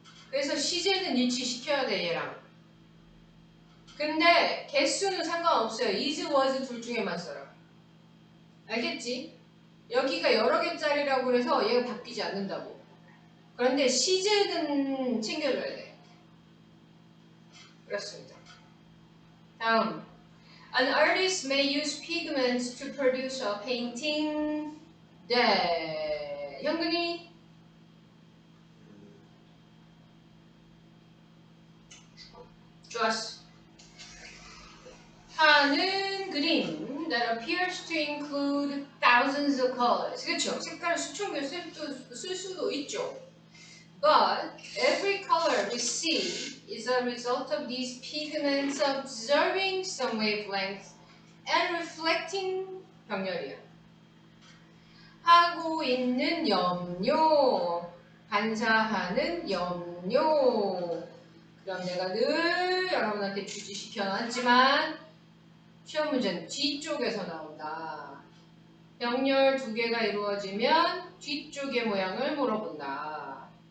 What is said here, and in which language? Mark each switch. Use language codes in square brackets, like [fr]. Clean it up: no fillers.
[ko] 그래서 시제는 일치시켜야 돼 얘랑. 근데 개수는 상관없어요. is, was 둘 중에만 써요. 알겠지? 여기가 여러 개짜리라고 해서 얘가 바뀌지 않는다고. 그런데 시제는 챙겨줘야 돼. 그렇습니다. 다음, [en] an artist may use pigments to produce a painting. [ko] 네, 현근이 좋았어. 하는 그림 [en] that appears to include thousands of colors. [ko] 그렇죠? 색깔을 수천 개 쓸 수도 있죠. [en] But every color we see is a result of these pigments observing some wavelength and reflecting [ko] 병렬이야. 하고 있는 염료, 반사하는 염료. 그럼 내가 늘 여러분한테 주지시켜놨지만 시험 문제는 뒤쪽에서 나온다. 병렬 두 개가 이루어지면 뒤쪽의 모양을 물어본다.